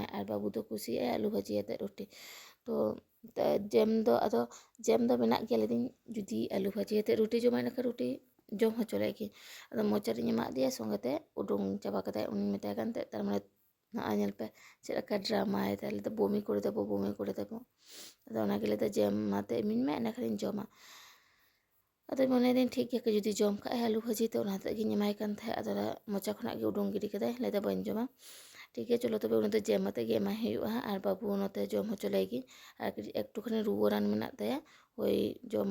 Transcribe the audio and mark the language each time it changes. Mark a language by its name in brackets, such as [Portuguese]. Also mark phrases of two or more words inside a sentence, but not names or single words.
[Santali] ᱟᱨ ᱵᱟᱹᱵᱩ ᱫᱚ ᱠᱩᱥᱤᱭᱟᱜᱼᱟᱭ ᱟᱹᱞᱩ ᱵᱷᱟᱹᱡᱤ ᱟᱛᱮᱫ ᱨᱩᱴᱤ। ᱛᱚ ᱡᱮᱢ ᱫᱚ ᱢᱮᱱᱟᱜ ᱜᱮᱭᱟ, ᱞᱟᱹᱭᱫᱟᱹᱧ ᱡᱩᱫᱤ ᱟᱹᱞᱩ ᱵᱷᱟᱹᱡᱤ ᱟᱛᱮᱫ ᱨᱩᱴᱤ ᱡᱚᱢᱟᱭ ᱤᱱᱟᱹᱠᱷᱟᱱ ᱨᱩᱴᱤ ᱡᱚᱢ ᱦᱚᱪᱚ ᱞᱮᱫ ᱜᱤᱧ ᱟᱫᱚ ᱢᱚᱪᱟᱨᱤᱧ ᱮᱢᱟᱜ ᱫᱮᱭᱟ ᱥᱚᱸᱜᱮ ᱛᱮ ᱩᱰᱩᱝ ᱪᱟᱵᱟ ᱠᱟᱫᱟᱭ ᱩᱱᱤᱧ ᱢᱮᱛᱟᱭ ᱠᱟᱱ ᱛᱟᱦᱮᱸᱫ ᱛᱟᱨ ᱢᱟᱱᱮ ᱱᱚᱜᱼᱚᱭ ᱧᱮᱞ ᱯᱮ ᱪᱮᱫ ᱞᱮᱠᱟ ᱰᱨᱟᱢᱟᱭ ᱫᱟᱭ ᱞᱟᱹᱭᱫᱟ ᱵᱚᱢᱤ [Bangla] করে দেবো [Santali] ᱵᱚᱢᱤ [Bangla] করে দেবো [Santali] ᱟᱫᱚ ᱚᱱᱟᱜᱮ ᱞᱟᱹᱭᱫᱟ ᱡᱮ ᱢᱟᱛᱮ ᱤᱢᱟᱹᱧ ᱢᱮ ᱮᱸᱰᱮᱠᱷᱟᱱᱤᱧ ᱡᱚᱢᱟ ᱟᱫᱚ ᱢᱚᱱᱮᱭᱫᱟᱹᱧ ᱴᱷᱤᱠ ᱜᱮᱭᱟ ᱡᱩᱫᱤ ᱡᱚᱢ ᱠᱟᱜᱼᱟᱭ ᱟᱹᱞᱩ ᱵᱷᱟᱹᱡᱤ ᱛᱮ ᱚᱱᱟ ᱦᱚᱛᱮᱫ ᱜᱤᱧ ᱮᱢᱟᱭ ᱠᱟᱱ ᱛᱟᱦᱮᱸᱫ ᱟᱫᱚ ᱢᱚᱪᱟ ᱠᱷᱚᱱᱟᱜ ᱜᱮ ᱩᱰᱩᱝ ᱜᱤᱰᱤ ᱠᱮᱫᱟᱭ ᱞᱟᱹᱭᱫᱟ ᱵᱟᱹᱧ ᱡᱚᱢᱟ ᱴᱷᱤᱠ ᱜᱮᱭᱟ ᱪᱚᱞᱚ ᱛᱚᱵᱮ ᱩᱱᱤ ᱫᱚ ᱡᱮᱢ ᱟᱛᱮ ᱜᱮ ᱮᱢᱟᱭ ᱦᱩᱭᱩᱜᱼᱟ ᱟᱨ ᱵᱟᱹᱵᱩ ᱱᱚᱛᱮ ᱡᱚᱢ ᱦᱚᱪᱚ ᱞᱮᱜᱤᱧ ᱟᱨ ᱮᱠᱴᱩᱠᱷᱟনি ᱨᱩᱣᱟᱹ ᱨᱟᱱ ᱢᱮᱱᱟᱜ ᱛᱟᱭᱟ ᱳই ᱡᱚᱢ